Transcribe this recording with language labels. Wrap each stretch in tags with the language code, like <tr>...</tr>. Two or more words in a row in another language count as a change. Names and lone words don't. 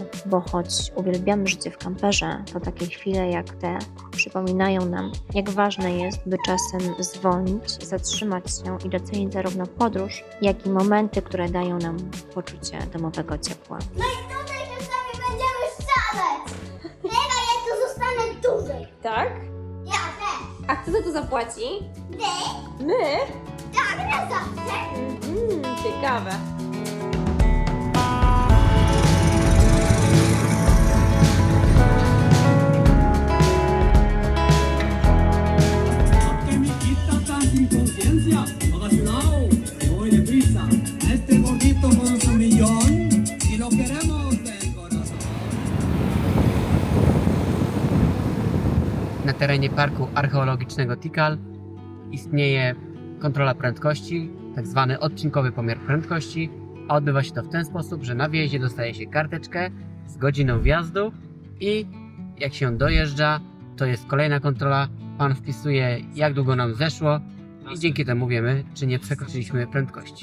<pl>Bo choć uwielbiamy życie w kamperze, to takie chwile jak te przypominają nam, jak ważne jest, by czasem zwolnić, zatrzymać się i docenić zarówno podróż, jak i momenty, które dają nam poczucie domowego ciepła. No i tutaj się sobie będziemy szaleć. Chyba ja tu zostanę dłużej. Tak? Ja też. A kto za to zapłaci? Ty? My? Tak, na zawsze. Ciekawe.</pl> <es>Que me quita tanta inconsciencia. Haga su lado, voy deprisa. A este gordito con su millón. Y lo queremos del corazón.</es> <pl>Na terenie Parku Archeologicznego Tikal istnieje kontrola prędkości, tak zwany odcinkowy pomiar prędkości, a odbywa się to w ten sposób, że na wjeździe dostaje się karteczkę z godziną wjazdu i jak się dojeżdża, to jest kolejna kontrola, pan wpisuje, jak długo nam zeszło i dzięki temu wiemy, czy nie przekroczyliśmy prędkości.</pl>